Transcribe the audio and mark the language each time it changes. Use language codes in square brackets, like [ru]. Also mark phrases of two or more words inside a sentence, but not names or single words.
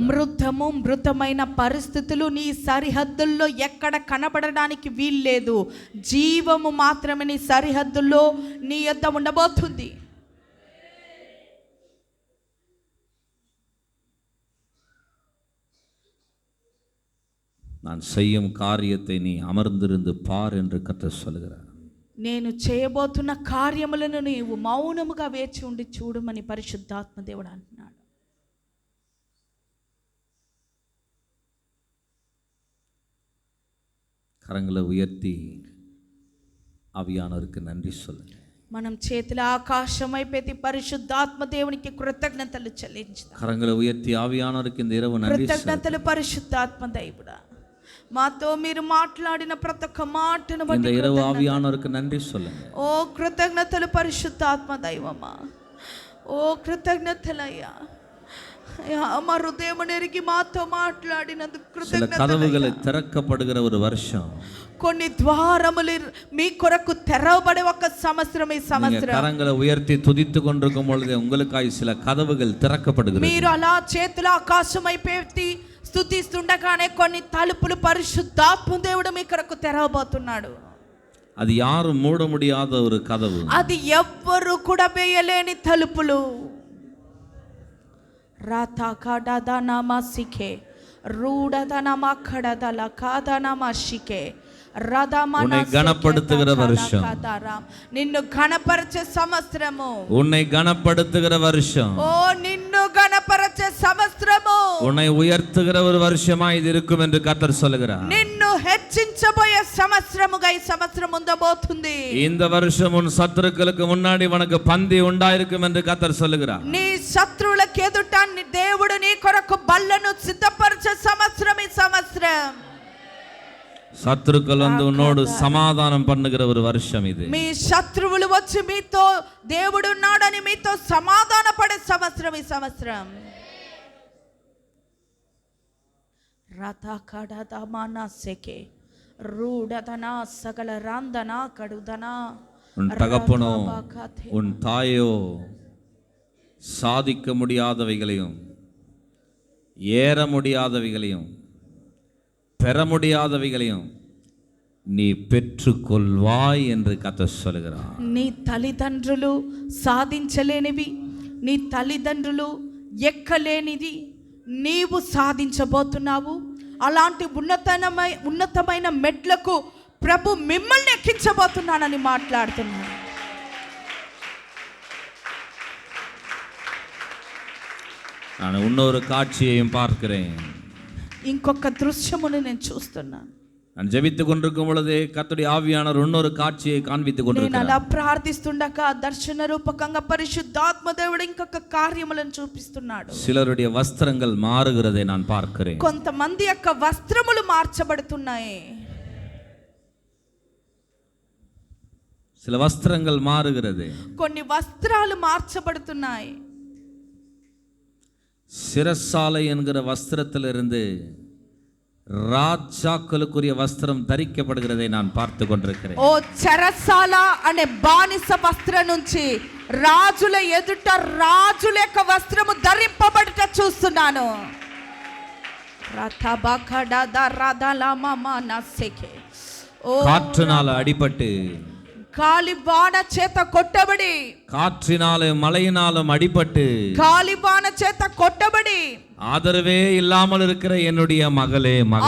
[te] మృతము మృతమైన పరిస్థితులు నీ సరిహద్దుల్లో ఎక్కడ కనబడడానికి వీల్లేదు. జీవము మాత్రమే నీ సరిహద్దుల్లో నీ యొద్ద ఉండబోతుంది. [ta] நான் செய்யும் காரியத்தை நீ அமர்ந்திருந்து பார் என்று கர்த்தர் சொல்லுகிறார். [te] నేను చేయబోతున్న కార్యములను నీవు మౌనముగా వేచి ఉండి చూడమని పరిశుద్ధాత్మ దేవుడు అంటున్నాడు. [ta] கரங்களை உயர்த்தி ஆவியானவருக்கு நன்றி சொல்லுங்க. [te] మనం చేతుల ఆకాశం వైపెత్తి పరిశుద్ధాత్మ దేవునికి కృతజ్ఞతలు చెల్లించుదాం. [ta] கரங்களை உயர்த்தி ஆவியானவருக்கு இந்த இரவு நன்றி சொல்லுங்க. [te] కృతజ్ఞతలు పరిశుద్ధాత్మ దేవుడా, మాతో మీరు మాట్లాడిన ప్రతి ఒక్క మాటను [ta] இந்த [te] బట్టి [ta] இரவு ఆవియానవருக்கு நன்றி சொல்லுங்க. [te] ఓ కృతజ్ఞతలు పరిశుద్ధాత్మ దైవమా, ఓ కృతజ్ఞతలయ్యా. మా హృదయం నెరిగి మాతో మాట్లాడినందుకు [ta] சில கதவுகளை திறக்கப்படுகிற ஒரு வருஷம், [te] కొన్ని ద్వారములు మీ కొరకు తెరవబడే ఒక సంవత్సరం. ఈ సంవత్సరం [ta] கரங்களை உயர்த்தி துதித்து கொண்டிருக்கும் பொழுது உங்களுக்காய் சில கதவுகள் திறக்கப்படுகிறது. [te] మీరు అలా చేతుల ఆకాశం వైపెత్తి స్తుతిస్తుండగానే కొన్ని తలుపులు పరిశుద్ధాత్మ దేవుడు మీ కొరకు తెరవబోతున్నాడు. [ta] అది யாரும் மூட முடியாத ஒரு கதவு, [te] అది ఎవ్వరు కూడా వేయలేని తలుపులు. రాతా కాడదనమా సికే రూడదనమా ఖడదల కాదనమా షికే [ta] உன்னை கனப்படுத்துகிற வருஷம், [te] నిన్ను గణపరచే సంవత్సరము, [ta] உன்னை கனப்படுத்துகிற வருஷம், [te] ఓ నిన్ను గణపరచే సంవత్సరము, [ta] உன்னை உயர்த்துகிற ஒரு வருஷமா இது இருக்கும் என்று கர்த்தர் சொல்லுகிறார். [te] నిన్ను హెచ్చించబోయే సంవత్సరముగా ఈ సంవత్సరం ఉండబోతుంది. [ta] இந்த வருஷம் உன் சத்துருக்களுக்கு முன்னாடி உனக்கு பந்தி உண்டாயிருக்கும் என்று கர்த்தர் சொல்லுகிறார். [te] నీ శత్రువులకు ఎదుట దేవుడు నీ కొరకు బల్లను సిద్ధపరిచే సంవత్సరం ఈ సంవత్సరం. [ta] சத்துருக்கள் வந்து உன்னோடு சமாதானம் பண்ணுகிற ஒரு வருஷம் இது. [te] మీ శత్రువులు వచ్చి మీతో దేవుడు ఉన్నాడని మీతో సమాధాన పడే సంవత్సరం ఈ సంవత్సరం. రథకడదమన సెకే రూడదనా సకల రాందనా కడుదనా. [ta] உன் தகப்பனோ உன் தாயோ சாதிக்க முடியாதவைகளையும் ஏற முடியாதவைகளையும் பெற முடியாதவைகளையும் நீ பெற்றுக்கொள்வாய் என்று கர்த்தர் சொல்கிறார். [te] నీ తల్లిదండ్రులు సాధించలేనివి, నీ తల్లిదండ్రులు ఎక్కలేనిది నీవు సాధించబోతున్నావు. అలాంటి ఉన్నతమైన మెట్లకు ప్రభు మిమ్మల్ని ఎక్కించబోతున్నానని మాట్లాడుతున్నాను. [ta] நான் இன்னொரு காட்சியையும் பார்க்கிறேன். [te] ఇంకొక దృశ్యమును నేను చూస్తున్నాను. [ta] நான் ஜெபித்துக் கொண்டிருக்கும் பொழுதே கர்த்தருடைய ஆவியானவர் இன்னொரு காட்சியை காண்பித்துக் [te] నేను [ta] கொண்டிருக்கிறார். [te] అలా ప్రార్థిస్తుండగా దర్శన రూపకంగా పరిశుద్ధాత్మ దేవుడు ఇంకొక కార్యములను చూపిస్తున్నాడు. [ta] சிலருடைய வஸ்திரங்கள் மாறுகிறதை நான் பார்க்கிறேன். [te] కొంతమంది యొక్క వస్త్రములు మార్చబడుతున్నాయి. [ta] சில வஸ்திரங்கள் மாறுகிறது. [te] కొన్ని వస్త్రాలు మార్చబడుతున్నాయి. [ta] சிரசாலை என்கிற வஸ்திரத்திலிருந்து ராஜாக்களுக்குரிய வஸ்திரம் தரிக்கப்படுகிறதை நான் பார்த்து கொண்டிருக்கிறேன். [te] ఓ చెరసాల అనే బానిస వస్త్రం నుంచి రాజుల ఎదుట రాజుల యొక్క వస్త్రము ధరింపబడుట చూస్తున్నాను. [ta] காற்றினால அடிபட்டு, [te] గాలి వాన చేత కొట్టబడి, [ta] காற்றினாலும் மழையினாலும் அடிபட்டு, [te] గాలి వాన చేత కొట్టబడి, [ta] ஆதரவே இல்லாமல் இருக்கிற என்னுடைய மகளே, மகனே,